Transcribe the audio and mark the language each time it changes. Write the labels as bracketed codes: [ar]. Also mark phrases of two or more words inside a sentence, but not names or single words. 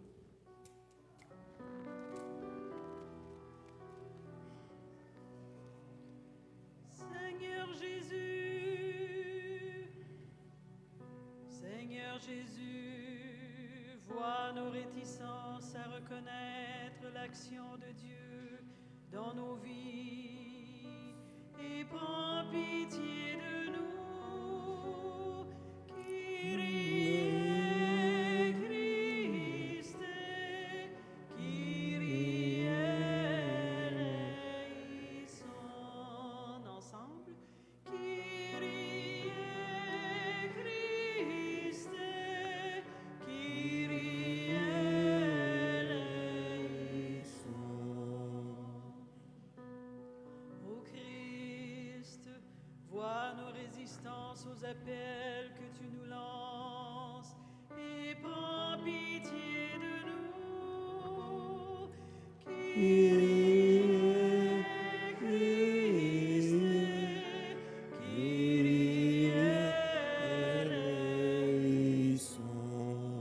[fr] Seigneur Jésus, vois nos réticences à reconnaître l'action de Dieu dans nos vies et prends pitié de nous. [el] Kyrie, Christe, Kyrie eleison. [fr] Ensemble. [el] Kyrie, Christe, Kyrie eleison. [fr] Ô Christ, vois nos résistances aux appels que tu nous lances et prends pitié de nous. [el] Kyrie, Christe, Kyrie eleison.